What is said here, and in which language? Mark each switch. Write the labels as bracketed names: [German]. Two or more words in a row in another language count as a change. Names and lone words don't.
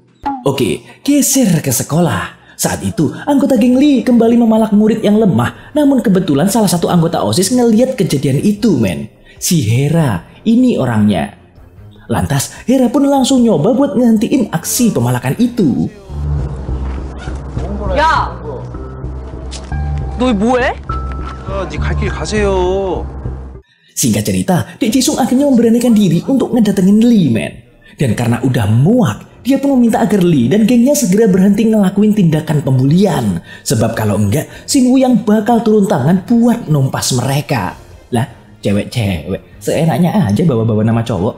[Indonesian] Oke, geser ke sekolah. Saat itu, anggota geng Lee kembali memalak murid yang lemah. Namun kebetulan salah satu anggota OSIS ngeliat kejadian itu, men. Si Hera, ini orangnya. Lantas, Hera pun langsung nyoba buat ngehentiin aksi pemalakan itu. [Korean] 야! 너 뭐해? 네 갈 길 가세요. [Indonesian] Singkat cerita, Dek Jisung akhirnya memberanikan diri untuk ngedatengin Lee, men. Dan karena udah muak, dia pun meminta agar Lee dan gengnya segera berhenti ngelakuin tindakan pembulian. Sebab kalau enggak, Shinwoo yang bakal turun tangan buat numpas mereka. Lah, cewek-cewek, seenaknya aja bawa-bawa nama cowok.